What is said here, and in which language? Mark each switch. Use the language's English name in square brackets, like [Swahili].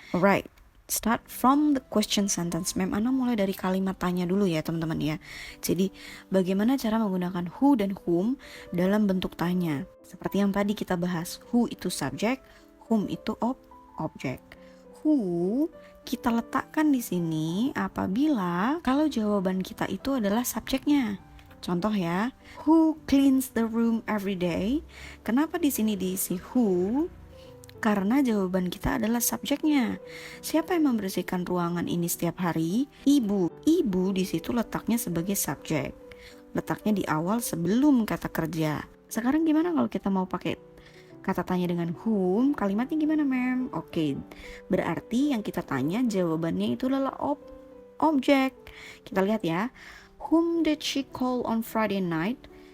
[English] Alright, start from the question sentence. [Indonesian] Mem Ana mulai dari kalimat tanya dulu ya teman-teman ya. Jadi bagaimana cara menggunakan who dan whom dalam bentuk tanya. Seperti yang tadi kita bahas, who itu subjek, whom itu objek. Who kita letakkan di sini apabila kalau jawaban kita itu adalah subjeknya. Contoh ya, [English] who cleans the room every day? [Indonesian] Kenapa di sini diisi who? Karena jawaban kita adalah subjeknya. Siapa yang membersihkan ruangan ini setiap hari? Ibu. Ibu di situ letaknya sebagai subjek. Letaknya di awal sebelum kata kerja. Sekarang gimana kalau kita mau pakai kata tanya dengan whom? Kalimatnya gimana, Mem? Oke, berarti yang kita tanya jawabannya itu adalah objek. Kita lihat ya. [English] Whom did she call on Friday night?